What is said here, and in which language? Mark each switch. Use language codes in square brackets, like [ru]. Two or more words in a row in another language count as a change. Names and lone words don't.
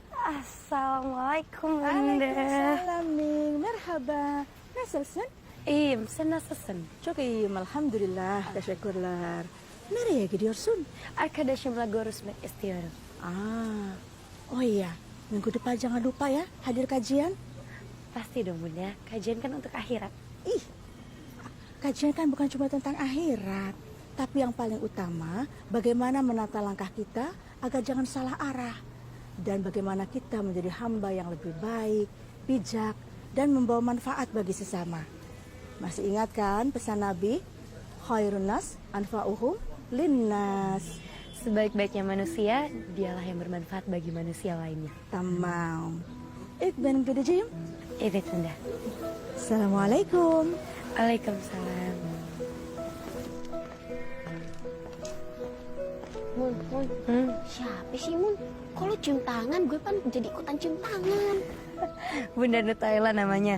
[id] Assalamualaikum Bunda. Waalaikumsalam Ning, [tr] merhaba. Nasılsın? İyiyim, sen nasılsın? Çok iyiyim, elhamdülillah. Teşekkürler. Nereye gidiyorsun? Arkadaşımla görüşmek istiyorum. [id] Oh iya, minggu depan jangan lupa ya hadir kajian. Pasti dong Bunda, kajian kan untuk akhirat. Ih, kajian kan bukan cuma tentang akhirat, tapi yang paling utama bagaimana menata langkah kita agar jangan salah arah. Dan bagaimana kita menjadi hamba yang lebih baik, bijak, dan membawa manfaat bagi sesama. Masih ingat kan pesan Nabi? [ar] خير الناس أنفعهم للناس. [id] Sebaik-baiknya manusia, dialah yang bermanfaat bagi manusia lainnya. [tr] Tamam. Ik ben gideceğim. [id] Evet Bunda. Assalamualaikum. Waalaikumsalam. Mun, siapa sih Mun? Kok lu cium tangan? Gue kan jadi ikutan cium tangan. Bunda Nutella namanya.